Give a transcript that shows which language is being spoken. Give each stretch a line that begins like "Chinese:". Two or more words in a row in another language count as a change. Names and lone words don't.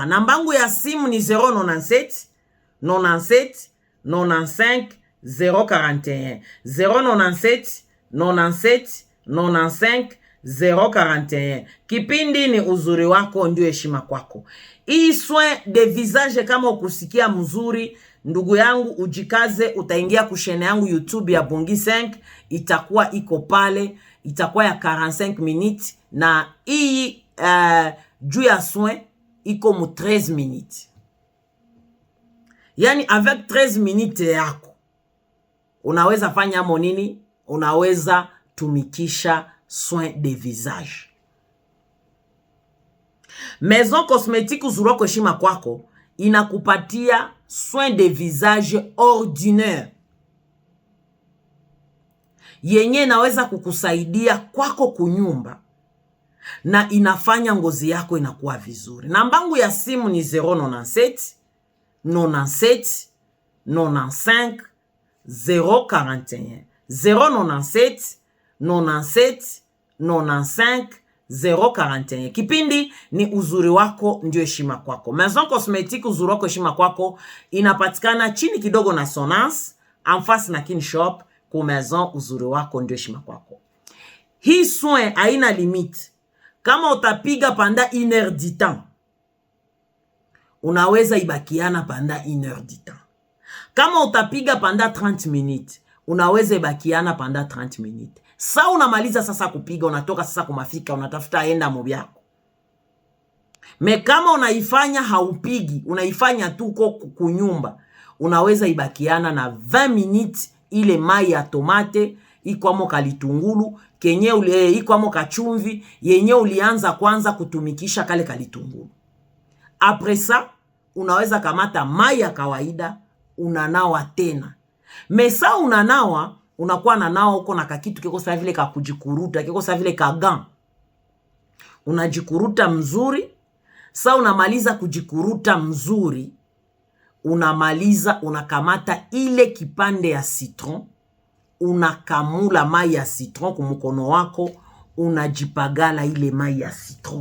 Swahili: Nambangu ya simu ni 097 97 95 041 097 97 95 041. Kipindi ni uzuri wako ndio heshima kwako. Hii
French: soin de visage
Swahili: kama ukusikia mzuri, ndugu yangu ujikaze, utaingia kushene yangu YouTube ya Bongi 5, itakuwa iko pale, itakuwa ya 45 minutes, na hii juu ya soin iko mu 13 minutes. Yani
French: avec 13 minutes
Swahili: yako unaweza fanya monini, unaweza tumikisha
French: soin de visage.
Swahili: Maison Cosmétique uzuri wako heshima kwako inakupatia
French: soin de visage ordinaire
Swahili: yenye naweza kukusaidia kwako kunyumba na inafanya ngozi yako inakuwa vizuri. Nambangu ya simu ni 097 97 95 041 097 97 95 041. Kipindi ni uzuri wako ndio heshima kwako. Maison Cosmétique uzuri wako heshima kwako inapatikana chini kidogo na Sonance,
French: en face
Swahili: na Kin Shop. Kwa Maison uzuri wako ndio heshima kwako. Hii soin haina limite. Kama utapiga panda
French: 1 heure du temps,
Swahili: unaweza ibakiana panda
French: 1 heure du temps.
Swahili: Kama utapiga panda 30 minutes, unaweza ibakiana panda 30 minutes. Sa unamaliza sasa kupiga, unatoka sasa kumafika, unatafuta enda mobyako. Me kama unaifanya haupigi, unaifanya tu kunyumba, unaweza ibakiana na 20 minutes ile mai ya tomate, ikwamo kalitungulu, kenye ikwamo kachumvi, yenye ulianza kwanza kutumikisha kale kalitungulu.
French: Après ça,
Swahili: unaweza kamata mai ya kawaida, unanawa tena. Mesa unanawa, unakuwa nanawa uko na kakitu kiko sawa vile kakujikuruta, kiko sawa vile kagan. Unajikuruta mzuri. Sa unamaliza kujikuruta mzuri, unamaliza, unakamata ile kipande ya citron, unakamula mai ya citron kumukono wako, unajipagala ile mai ya citron.